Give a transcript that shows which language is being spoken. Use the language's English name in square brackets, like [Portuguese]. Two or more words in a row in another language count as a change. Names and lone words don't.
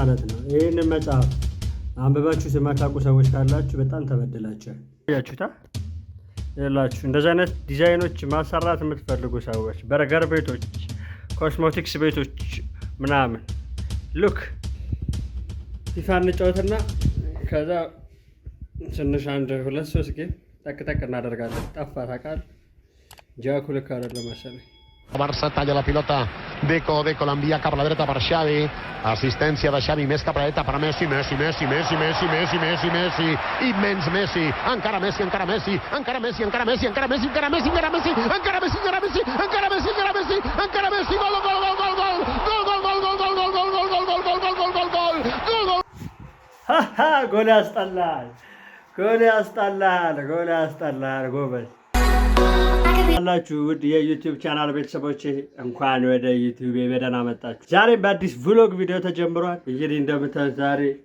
[Amharic] ማለት ነው ይህንን መጽሐፍ አንብባችሁ የማታውቁ ሰዎች ካላችሁ በጣም ተበድላችኋል። ያችሁታ ያላችሁ እንደዚህ አይነት ዲዛይኖች ማሰራት የምትፈልጉ ሰዎች በርገር ቤቶች፣ ኮስሞቲክስ ቤቶች ምናምን ሉክ ፊፋ እንጫወትና ከዛ ትንሽ 1 2 3 ጌም ጠቅ እናደርጋለን። ጠፋ ታውቃለህ። ጃኩ ልክ አይደለም መሰለኝ። [Catalan] Barça talla la pilota, Deco l'envia cap a la dreta per Xavi, assistència de Xavi, més cap a la dreta per Messi, immens Messi, encara Messi, [Amharic] ጎል ያስጠላል ጎበዝ አላችሁ። ውድ የዩቲዩብ ቻናል ቤተሰቦች እንኳን ወደ ዩቲዩብ በደህና መጣችሁ። ዛሬ በአዲስ [English] vlog video [Amharic] ተጀምሯል። እንግዲህ እንደምታዩት ዛሬ